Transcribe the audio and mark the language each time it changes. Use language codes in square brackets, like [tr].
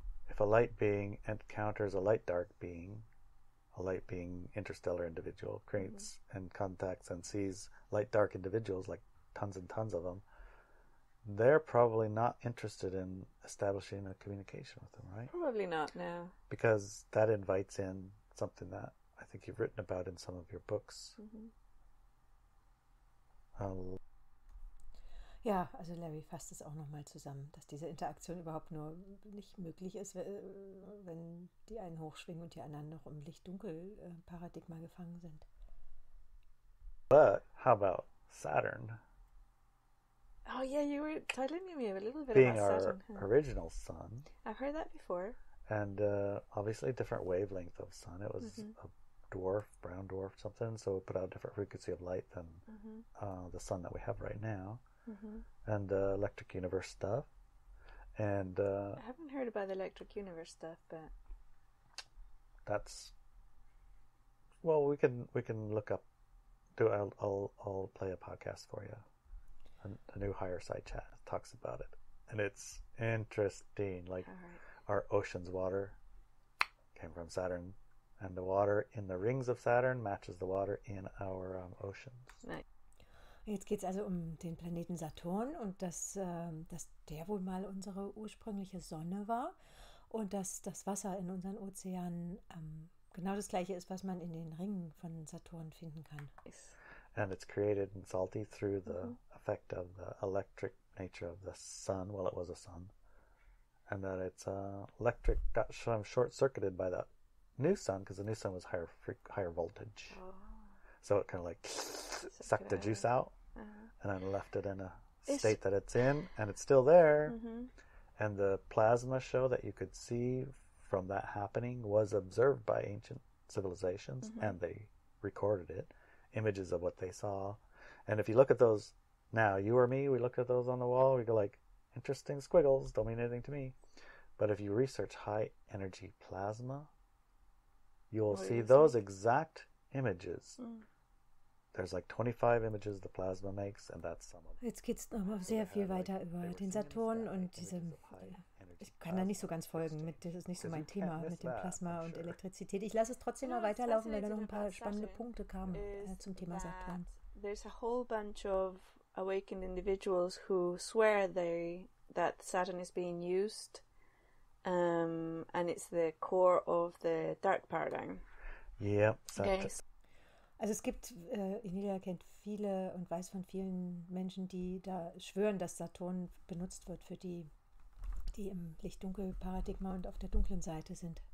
[en] If a light being encounters a light dark being interstellar individual, creates and contacts and sees light dark individuals, like tons and tons of them, they're probably not interested in establishing a communication with them, right? Probably not, no. Because that invites in something that I think you've written about in some of your books. [de] Ja, also Larry fasst es auch nochmal zusammen, dass diese Interaktion überhaupt nur nicht möglich ist, wenn die einen hochschwingen und die anderen noch im Licht-Dunkel-Paradigma gefangen sind. [en] But how about Saturn? Oh yeah, you were telling me a little bit being about Saturn. Being our original sun. I've heard that before. And obviously a different wavelength of sun. It was a dwarf, brown dwarf, something, so it put out a different frequency of light than the sun that we have right now. And electric universe stuff. And I haven't heard about the electric universe stuff, but that's, well, we can look up. I'll play a podcast for you. A new higher side chat talks about it, and it's interesting. Like our ocean's water came from Saturn, and the water in the rings of Saturn matches the water in our oceans. Nice. [de] Jetzt geht es also um den Planeten Saturn und dass der wohl mal unsere ursprüngliche Sonne war und dass das Wasser in unseren Ozeanen genau das gleiche ist, was man in den Ringen von Saturn finden kann. [en] And it's created and salty through the effect of the electric nature of the sun. Well, it was a sun. And that it's electric got short-circuited by the new sun, because the new sun was higher voltage. Oh. So it kind of like sucked the juice out and then left it in a state that it's in, and it's still there. And the plasma show that you could see from that happening was observed by ancient civilizations, and they recorded it, images of what they saw. And if you look at those now, you or me, we look at those on the wall, we go like, interesting squiggles, don't mean anything to me. But if you research high energy plasma, you'll see those exact images. There's like 25 images the plasma makes, and that's some of them. [de] Jetzt geht es noch sehr viel weiter über den Saturn und diese. Ich kann da nicht so ganz folgen, das ist nicht so mein Thema mit dem Plasma und Elektrizität. Ich lasse es trotzdem noch weiterlaufen, weil da noch ein paar spannende Punkte kamen zum Thema Saturn. [en] There's a whole bunch of awakened individuals who swear that Saturn is being used, and it's the core of the dark paradigm. Yeah. Okay. [de] Also es gibt, Inelia kennt viele und weiß von vielen Menschen, die da schwören, dass Saturn benutzt wird für die im Licht-Dunkel-Paradigma und auf der dunklen Seite sind.